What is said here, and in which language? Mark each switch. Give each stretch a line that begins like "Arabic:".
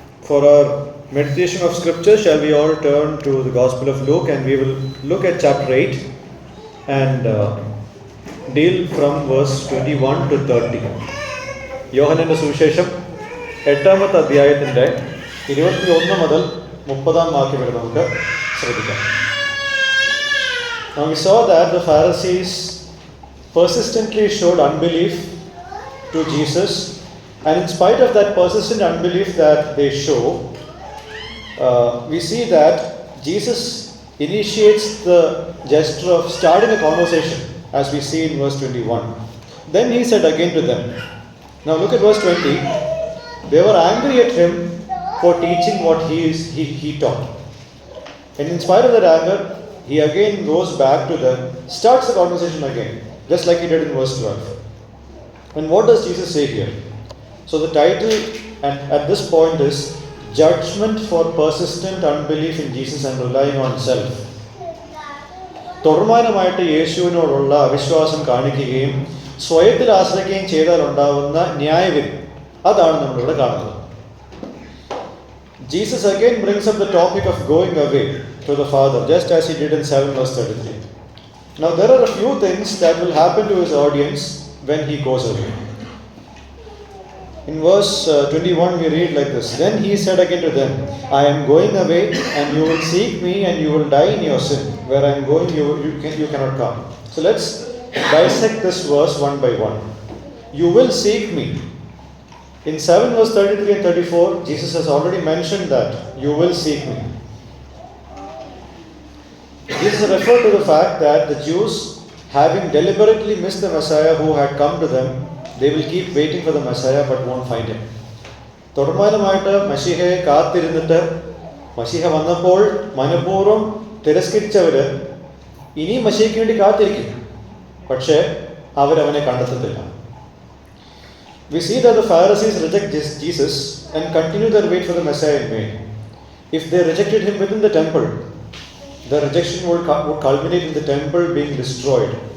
English: For our meditation of scripture, shall we all turn to the Gospel of Luke, and we will look at chapter 8 and deal from verse 21 to 30.
Malayalam: യോഹന്നാന്റെ സുവിശേഷം 8-ാമത്തെ അധ്യായത്തിൻ്റെ 21 മുതൽ 30-ാം വാക്യം വരെ നമുക്ക് ശ്രദ്ധിക്കാം.
English: Now we saw that the Pharisees persistently showed unbelief to Jesus, and in spite of that persistent unbelief that they show, we see that Jesus initiates the gesture of starting a conversation, as we see in verse 21. Then he said again to them. Now look at verse 20. They were angry at him for teaching what he taught. And in spite of that anger, he again goes back to them, starts the conversation again, just like he did in verse 12. And what does Jesus say here? So the title at this point is Judgment for Persistent Unbelief in Jesus and Relying on Self.
Malayalam: തുടർമാനമായിട്ട് യേശുവിനോടുള്ള അവിശ്വാസം കാണിക്കുകയും സ്വയത്തിൽ ആശ്രയിക്കുകയും ചെയ്താൽ ഉണ്ടാവുന്ന ന്യായവിധി, അതാണ് നമ്മളിവിടെ കാണുന്നത്.
English: Jesus again brings up the topic of going away to the Father, just as he did in 7 verse 33. Now there are a few things that will happen to his audience when he goes away. In verse 21 we read like this. Then he said again to them, I am going away, and you will seek me, and you will die in your sin. Where I am going, you cannot come. So let's dissect this verse one by one. You will seek me. In 7 verse 33 and 34, Jesus has already mentioned that you will seek me. Jesus referred to the fact that the Jews, having deliberately missed the Messiah who had come to them, they will keep waiting for the Messiah but won't find him.
Malayalam: തുടർമാനമായിട്ട് മശീഹയെ കാത്തിരുന്നിട്ട് മശീഹ വന്നപ്പോൾ മനഃപൂർവ്വം തിരസ്കരിച്ചവര് ഇനിയും മശീഹയ്ക്ക് വേണ്ടി കാത്തിരിക്കും, പക്ഷേ അവരവനെ കണ്ടെത്തത്തില്ല.
English: We see that the Pharisees reject Jesus and continue their wait for the Messiah in vain. If they rejected him within the temple, the rejection would culminate in the temple being destroyed.